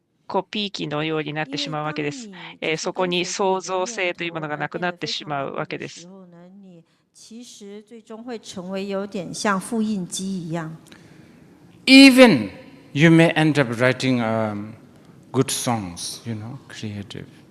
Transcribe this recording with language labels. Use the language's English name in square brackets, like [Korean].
[Japanese] コピー機のようになってしまうわけです。そこに創造性というものがなくなってしまうわけです。 [Chinese] 其实最终会成为有点像复印机一样。 [English] Even you may end up writing good songs, creative.